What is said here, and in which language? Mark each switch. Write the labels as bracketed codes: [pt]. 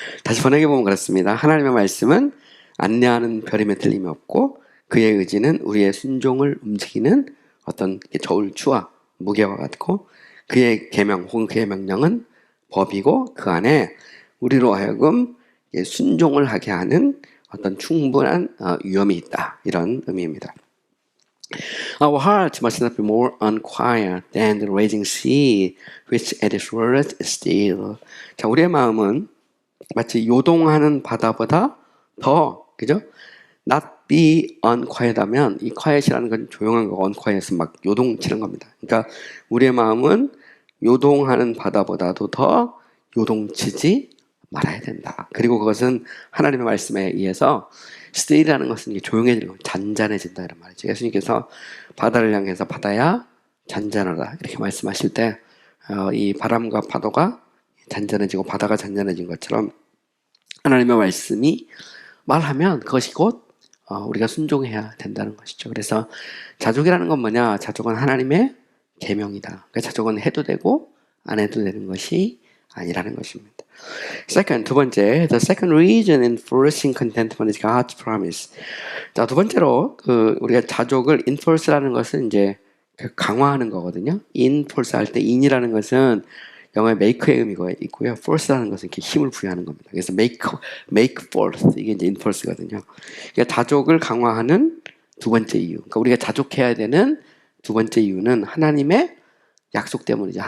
[ko] 다시 번역해 보면 그렇습니다. 하나님의 말씀은 안내하는 별임에 틀림이 없고 그의 의지는 우리의 순종을 움직이는 어떤 저울추와 무게와 같고 그의 계명 혹은 그의 명령은 법이고 그 안에 우리로 하여금 순종을 하게 하는 어떤 충분한 위험이 있다. 이런 의미입니다. [en] Our heart must not be more unquiet than the raging sea, which at its worst is still. [ko] 자, 우리의 마음은 마치 요동하는 바다보다 더, 그죠? [en] Not be unquiet [ko] 하면 이 quiet이라는 건 조용한 거, unquiet은 막 요동치는 겁니다. 그러니까 우리의 마음은 요동하는 바다보다도 더 요동치지 말아야 된다. 그리고 그것은 하나님의 말씀에 의해서 still이라는 것은 조용해지는 거, 잔잔해진다 이런 말이죠. 예수님께서 바다를 향해서 바다야 잔잔하다 이렇게 말씀하실 때 이 바람과 파도가 잔잔해지고 바다가 잔잔해진 것처럼 하나님의 말씀이 말하면 그것이 곧 우리가 순종해야 된다는 것이죠. 그래서 자족이라는 건 뭐냐? 자족은 하나님의 계명이다. 그러니까 자족은 해도 되고 안 해도 되는 것이 아니라는 것입니다. [en] Second, [ko] 두 번째, [en] the second reason in enforcing contentment is God's promise. [ko] 자, 두 번째로 우리가 자족을 enforce라는 것은 이제 강화하는 거거든요. enforce 할 때 in이라는 것은 영어의 make의 의미가 있고요. force라는 것은 이렇게 힘을 부여하는 겁니다. 그래서 [en] make force [ko] 이게 이제 enforce거든요. 그러니까 자족을 강화하는 두 번째 이유. 그러니까 우리가 자족해야 되는 두 번째 이유는 하나님의 약속 때문이죠.